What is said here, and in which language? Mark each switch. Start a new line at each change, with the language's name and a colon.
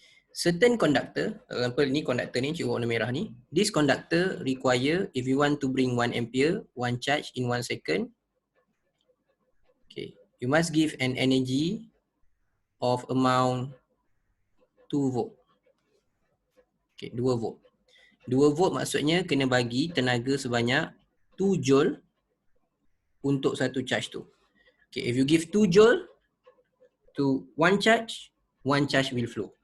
Malay: Certain conductor, example ni conductor ni, cikgu warna merah ni.
English: This conductor require, if you want to bring 1 ampere, 1 charge in 1 second, okay, you must give an energy of amount 2 volt. Okay, 2 volt.
Malay: 2 volt maksudnya kena bagi tenaga sebanyak 2 joule untuk satu charge tu.
English: Okay, if you give 2 joule to 1 charge will flow.